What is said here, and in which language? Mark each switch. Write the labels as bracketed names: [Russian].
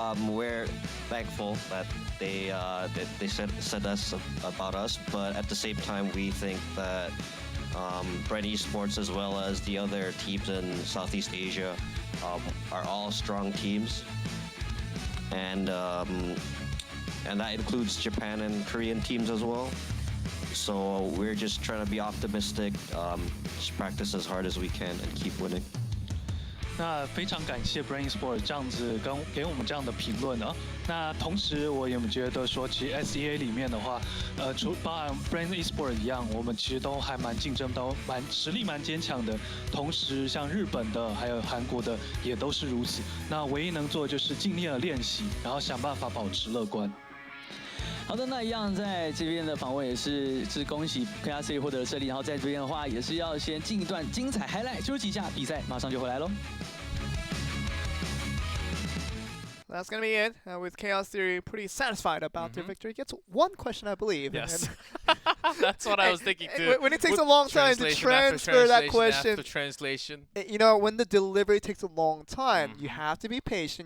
[English] We're thankful that they said us about us, but at the same time we think that Bren Esports as well as the other teams in Southeast Asia are all strong teams, and that includes Japan and Korean teams as well. So we're just trying to be optimistic, just practice as hard as we can and keep winning. [Chinese] 那非常感谢 Bren Esports 这样子给我们这样的评论啊。那同时我也觉得说，其实 SEA 里面的话，包含 Bren Esports 一样，我们其实都还蛮竞争，都实力蛮坚强的。同时，像日本的还有韩国的也都是如此。那唯一能做的就是尽力的练习，然后想办法保持乐观。好的，那一样在这边的访问也是恭喜 KRC 获得了胜利，然后在这边的话也是要先进一段精彩 highlight 休息一下，比赛马上就回来喽。 [English] That's going to be it with Chaos Theory. Pretty satisfied about their victory. Gets one question, I believe. Yes. That's what I was thinking too. When it takes a long time to transfer that question. After translation. You know, when the delivery takes a long time, you have to be patient.